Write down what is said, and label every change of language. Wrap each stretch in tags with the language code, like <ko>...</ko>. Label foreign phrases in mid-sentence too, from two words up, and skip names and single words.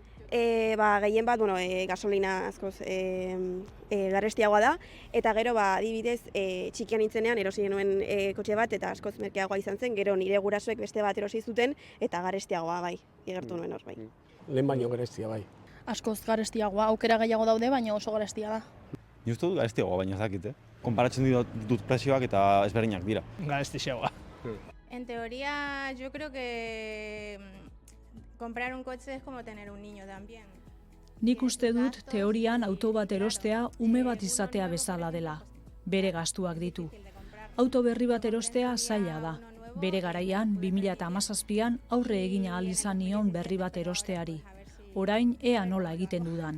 <eu>Gehien bat, gasolina askoz garestiagoa da, eta gero, adibidez, txikian nintzenean erosi genuen kotxe bat, eta askoz merkeagoa izan zen, gero nire gurasoek beste bat erosi zuten, eta garestiagoa bai, igertu nuen hor bai. Lehen baino garestia bai. Askoz garestiagoa, aukera gehiago daude, baina oso garestia da. Ni uste dut garestiagoa baina ez dakit, Konparatzen dut prezioak eta ezberdinak dira. Garestixeagoa.</eu> <es>En teoría, yo creo que comprar un coche es como tener un niño también.</es> <eu>Nik uste dut teorian auto bat erostea ume bat izatea bezala dela. Bere gastuak ditu. Auto berri bat erostea zaila da. Bere garaian 2017an aurre egin ahal izan nion berri bat erosteari. Orain ea nola egiten dudan.</eu>